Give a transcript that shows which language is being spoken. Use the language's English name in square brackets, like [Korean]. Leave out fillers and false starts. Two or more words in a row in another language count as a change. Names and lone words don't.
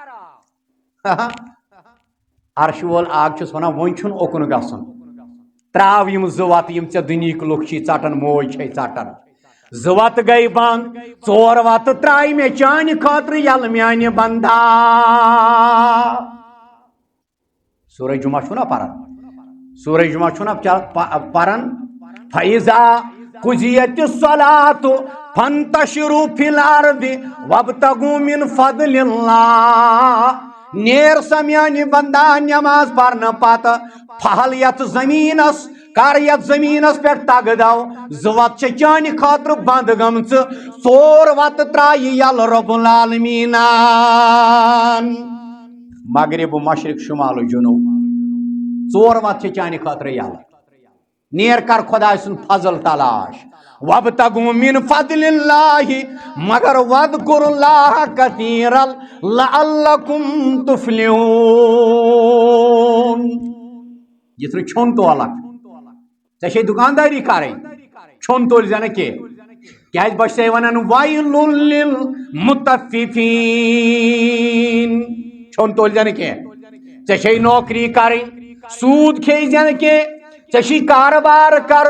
[Kashmiri] عرش وول آگ چھُس ونان وۄنۍ چھُنہٕ اوکُن گژھُن تراو یِم 2 وَتہٕ یِم ژےٚ دُنہِکۍ لُکھ چھی ژٹان موج چھے ژٹان 2 وَتہٕ گٔے بنٛد 4 وَتہٕ ترٛایہِ مےٚ چانہِ خٲطرٕ یلہٕ میانہِ بندا سورہ جمعہ چھُنا پران سورہ جمعہ چھُنا پران [Arabic] فَإِذَا قُضِيَتِ الصَّلَاةُ فَانتَشِرُوا فِي الْأَرْضِ وَابْتَغُوا مِنْ فَضْلِ اللَّهِ [Kashmiri] نیر سا میانہِ بندا نماز پرنہٕ پتہٕ پھہل یتھ زمینس کر یتھ زمینس پٮ۪ٹھ تگہٕ دو 2 وَتہٕ چھِ چانہِ خٲطرٕ بنٛد گٔمژٕ 4 وَتہٕ ترٛایہِ یلہٕ رۄب العالمیٖنن مغرب مشرق شمال جنوب 4 وَتہٕ چھِ چانہِ خٲطرٕ یلہٕ نیر کر خۄداے سُنٛد فضل تلاش [Arabic] وابتغوا من فضل اللہ [Kashmiri] مگر [Arabic] واذکروا اللہ کثیرا لعلکم تفلحون [Kashmiri] یتھ نہٕ چھوٚن تولکھ ژےٚ چھے دُکانداری کرٕنۍ چھوٚن تُلۍ زِ نہٕ کینٛہہ کیازِ بہٕ چھسے ونان [Arabic] ویل للمطففین [Kashmiri] چھوٚن تُلۍ زِ نہٕ کینٛہہ ژےٚ چھے نوکری کرٕنۍ سوٗد کھیٚیہِ زِ نہٕ کینٛہہ ژےٚ چھی کارٕبار کرُن